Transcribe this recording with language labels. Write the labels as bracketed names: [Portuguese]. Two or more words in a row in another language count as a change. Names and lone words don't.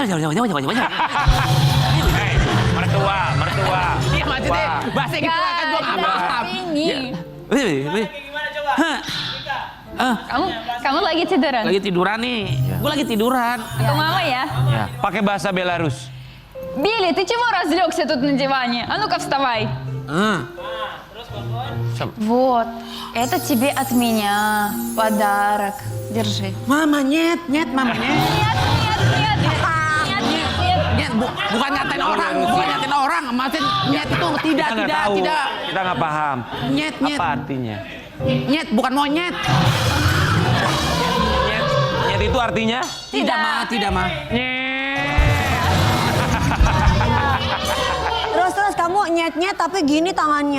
[Indonesian] mertua. Iya maksudnya bahasa gitu kan gue nggak paham. Ini. Kamu lagi tiduran? Lagi tiduran nih. Gue lagi tiduran. Ke mama ya? Ya, pakai bahasa Belarus. [Russian] Билли, ты чего разлегся тут на диване? А ну-ка вставай. Вот, это тебе от меня подарок. Держи. Mama nyet, mama nyet. Нет, нет, нет, нет, нет, нет. [Indonesian] bukan ngatain orang, bukan ngatain orang. Maksudnya nyet itu tidak. Kita nggak paham. Nyet. Apa artinya? Nyet, bukan monyet. Nyet itu artinya? Tidak, Ma. Terus kamu nyet-nyet tapi gini tangannya.